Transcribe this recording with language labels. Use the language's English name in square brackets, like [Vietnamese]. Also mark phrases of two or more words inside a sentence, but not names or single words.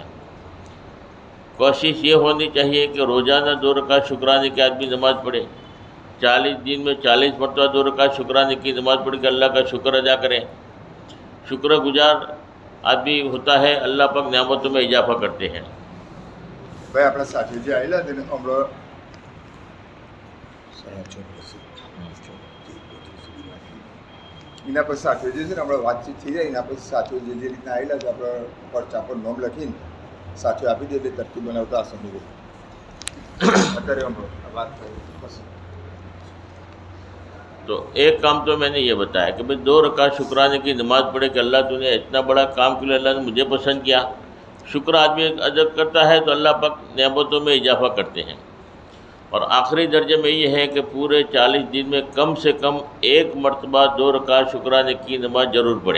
[Urdu] کوشش یہ ہونی چاہیے کہ روزانہ 2 رکعت شکرانے کے آدمی نماز پڑھے. 40 دن میں 40 مرتبہ 2 رکعت شکرانے کی نماز پڑھ کے اللہ کا شکر ادا کرے. شکر گزار آدمی ہوتا ہے، اللہ پاک نعمتوں میں اضافہ کرتے ہیں. [Gujarati] ભાઈ આપણા સાથી જે આવેલા તેને હમણાં એના પછી સાથીઓ જે છે ને હમણાં વાતચીત થઈ જાય એના પછી સાથીઓ જે રીતના આવેલા છે આપણે પરચા પર નોમ લખીને સાથીઓ આપી દે એટલે તરકીબ બનાવતા આસાની રહે. અત્યારે હમણાં વાત થઈ. [Urdu] تو ایک کام تو میں نے یہ بتایا کہ بھئی 2 رکعت شکرانے کی نماز پڑھے کہ اللہ تو نے اتنا بڑا کام کے لیے اللہ نے مجھے پسند کیا. شکر آدمی ادا کرتا ہے تو اللہ پاک نعمتوں میں اضافہ کرتے ہیں. اور آخری درجے میں یہ ہے کہ پورے 40 دن میں کم سے کم 1 مرتبہ 2 رکعت شکرانے کی نماز ضرور پڑھیں.